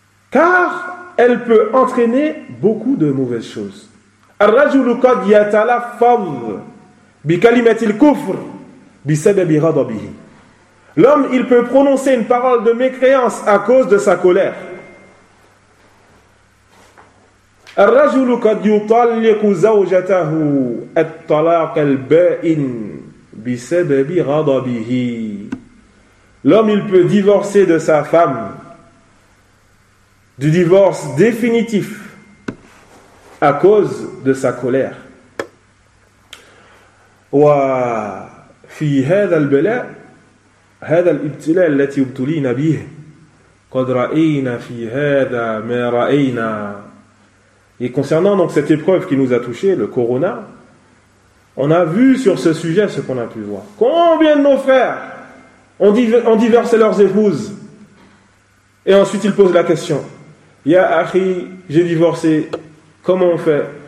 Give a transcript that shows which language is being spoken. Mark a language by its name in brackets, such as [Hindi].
[French] Car elle peut entraîner beaucoup de mauvaises choses. L'homme, il peut prononcer une parole de mécréance à cause de sa colère. [Arabic] الرجل قد يطلق زوجته الطلاق البائن بسبب غضبه. [French] L'homme, il peut divorcer de sa femme du divorce définitif à cause de sa colère. [Arabic] وفي هذا البلاء هذا الابتلاء التي ابتلينا به قد رأينا في هذا ما رأينا. [French] Et concernant donc cette épreuve qui nous a touchés, le corona, on a vu sur ce sujet ce qu'on a pu voir. Combien de nos frères ont divorcé leurs épouses? Et ensuite ils posent la question. [Arabic] Ya akhi, [French] j'ai divorcé, comment on fait?